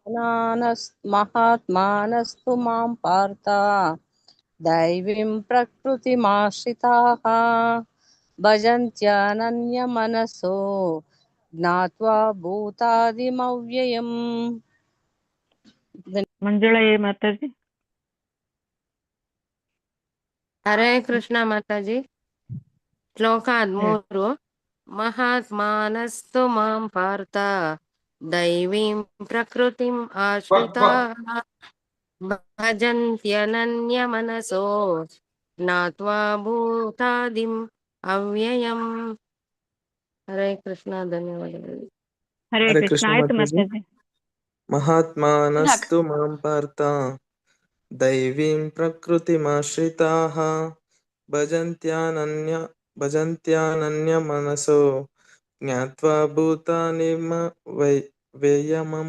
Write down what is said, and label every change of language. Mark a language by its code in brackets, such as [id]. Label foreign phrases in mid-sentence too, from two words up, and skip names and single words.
[sa] ಮಹಾತ್ಮಾನಸ್ತು ಮಾಂ ಪಾರ್ಥ ದೈವೀಂ ಪ್ರಕೃತಿಮಾಶ್ರಿತಾಃ ಭಜಂತ್ಯನನ್ಯ ಮನಸೋ ಜ್ಞಾತ್ವಾ ಭೂತಾದಿಮವ್ಯಯಂ. [kn] ಮಂಜುಳಾ ಮಾತಾಜಿ. ಹರೇ ಕೃಷ್ಣ ಮಾತಾಜಿ. ಶ್ಲೋಕ 13. [sa] ಮಹಾತ್ಮಾನಸ್ತು ಮಾಂ ಪಾರ್ಥ ದೈವೀಂ ಪ್ರಕೃತಿಂ ಆಶ್ರಿತಾಃ ಭಜಂತ್ಯನನ್ಯ ಮನಸೋ ಜ್ಞಾತ್ವಾ ಭೂತಾದಿಂ ಅವ್ಯಯಂ. [kn] ಹರೇ ಕೃಷ್ಣ, ಧನ್ಯವಾದಗಳು. ಹರೇ ಹರೇ ಕೃಷ್ಣ. ಕೃಷ್ಣ ಆಯ್ತು ಮಾತಾಜಿ. ಮಾತಾಜಿ. [sa] ಮಹಾತ್ಮಾನಸ್ತು ಮಾಂ ಪಾರ್ಥ ದೈವೀಂ ಪ್ರಕೃತಿಮಾಶ್ರಿತಾಃ ಭಜಂತ್ಯಾನನ್ಯ ಮನಸೋ ಜ್ಞಾತ್ವಾ ಭೂತಾನಿಮ ವ್ಯಯಮಂ.